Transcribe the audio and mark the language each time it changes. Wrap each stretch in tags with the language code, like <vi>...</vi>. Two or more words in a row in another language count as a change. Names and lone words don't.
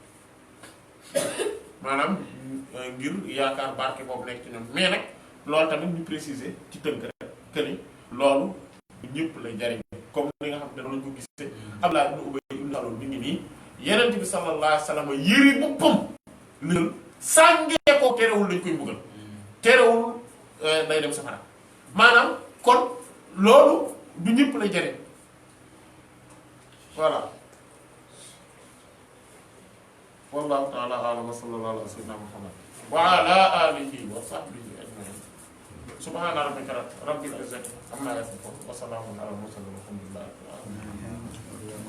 <wo>maanaam ngir yaakaar barke boobu nekk ci ñoom mais nag loolu tamit ñu préciser ci tënk rek que ni loolu ñëpp lay jariñ comme li nga xam ne noonu lañ ko gisee Abdullah ibn Ubay ibn Salul mi ngi nii Yonent bi</wo> <ar>صلى الله عليه وسلم</ar> <wo>yére boppam lël sàngee ko terewul lañ koy mbugal terewul day dem safara maanaam kon loolu du ñëpp lay jariñ voilà</wo> <ar>والله تعالى أعلم وصلى الله على سيدنا محمد وعلى آله وصحبه أجمعين سبحان ربك رب العزة عما يصفون وسلام على المرسلين والحمد لله رب العالمين</ar>